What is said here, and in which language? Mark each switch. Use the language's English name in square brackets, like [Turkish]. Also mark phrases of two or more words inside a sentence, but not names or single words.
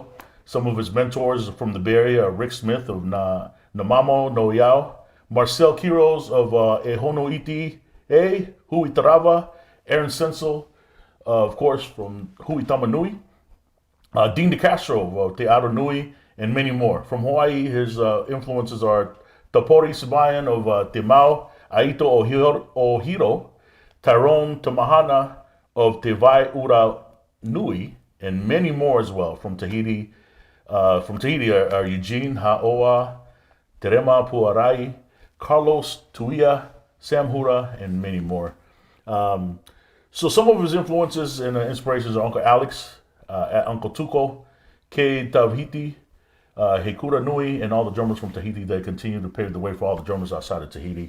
[English] Some of his mentors from the Bay Area are Rick Smith of Namamo Noyao, Marcel Quiros of Ehono Iti, Hui Tarava, Aaron Sensel, of course, from Hui Tamanui, Dean DeCastro of Te Nui, and many more. From Hawaii, his influences are Tapori Sibayan of Te Mau, Aito Ohiro, Tyrone Tamahana of Te Vai Ura Nui, and many more as well. From Tahiti are Eugene Ha'oa, Terema Puarai, Carlos Tuia, Sam Hura, and many more. So some of his influences and inspirations are Uncle Alex, Uncle Tuko, Ke Tavhiti, Hekura Nui, and all the drummers from Tahiti that continue to pave the way for all the drummers outside of Tahiti.